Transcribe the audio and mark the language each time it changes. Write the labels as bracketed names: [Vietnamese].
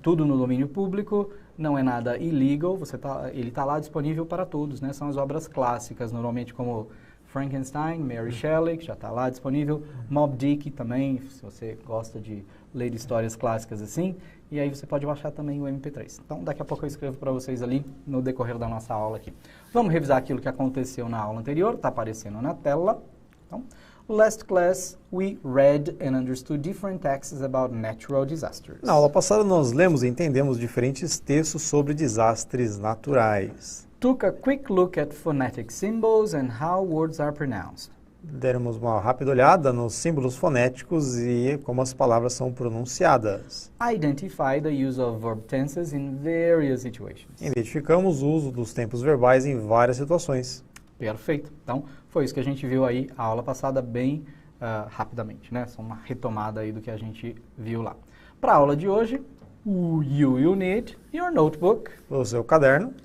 [Portuguese] Tudo no domínio público, não é nada illegal, ele está lá disponível para todos, né? São as obras clássicas, normalmente como Frankenstein, Mary Shelley, que já está lá disponível, Moby Dick também, se você gosta de ler histórias clássicas assim, e aí você pode baixar também o MP3. Então, daqui a pouco eu escrevo para vocês ali no decorrer da nossa aula aqui. Vamos revisar aquilo que aconteceu na aula anterior, está aparecendo na tela. [English] Então, last class, we read and understood different texts about natural disasters. [Portuguese] Na aula passada, nós lemos e entendemos diferentes textos sobre desastres naturais. [English] Took a quick look at phonetic symbols and how words are pronounced. [Portuguese] Demos uma rápida olhada nos símbolos fonéticos e como as palavras são pronunciadas. [English] Identify the use of verb tenses in various situations. [Portuguese] Identificamos o uso dos tempos verbais em várias situações. Perfeito. Então, foi isso que a gente viu aí, a aula passada, bem rapidamente, né? Só uma retomada aí do que a gente viu lá. Para a aula de hoje, [English] you will need your notebook. [Portuguese] O seu caderno.